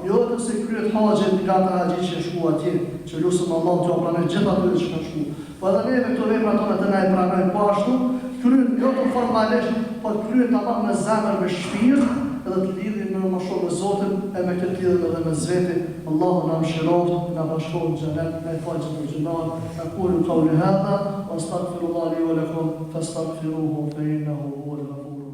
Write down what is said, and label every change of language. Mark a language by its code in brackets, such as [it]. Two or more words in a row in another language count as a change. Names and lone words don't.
[sq] Jo vetëm se kryet haxhi nga ata haxhi që shku atje, që lutem Allah t'u pranoj gjithë ato që kanë shku. Po edhe neve këto vepra tona të na e pranojnë po ashtu, kryen jo të formalisht, por kryen tamam me zemër, me shpirt, edhe të lidhin më shumë me Zotin e me këtë lidhje edhe me zveti. Allahu na mëshiroft, na bashkohet në xhenet, na fal gjithë gjunat. [ar] أقول قولي هذا وأستغفر الله لي ولكم فاستغفروه فإنه هو الغفور